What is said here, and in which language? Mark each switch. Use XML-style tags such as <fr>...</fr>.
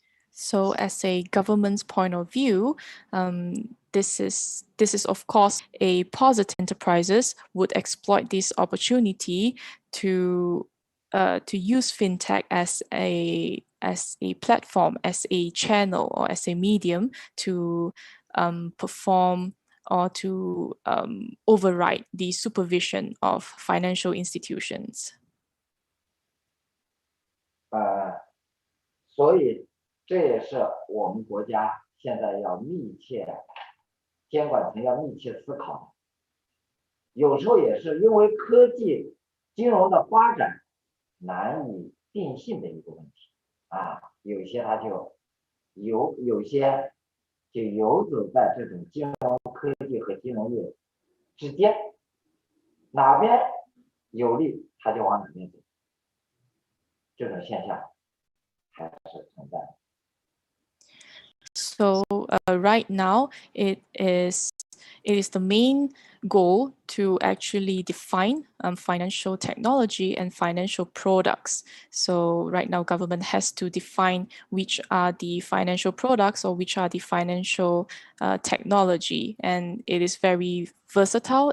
<en>So, as a government's point of view, this is of course a positive. Enterprises would exploit this opportunity to use fintech as a platform, as a channel, or as a medium to perform or to override the supervision of financial institutions.</en> <zh>所以这也是我们国家现在要密切监管层要密切思考的，有时候也是因为科技金融的发展难以定性的一个问题啊，有些它就有些就游走在这种金融科技和金融业之间，哪边有利它就往哪边走，这种现象还是存在的。</zh> <en>So right now, it is the main goal to actually define financial technology and financial products. So right now, government has to define which are the financial products or which are the financial technology, and it is very versatile.</en>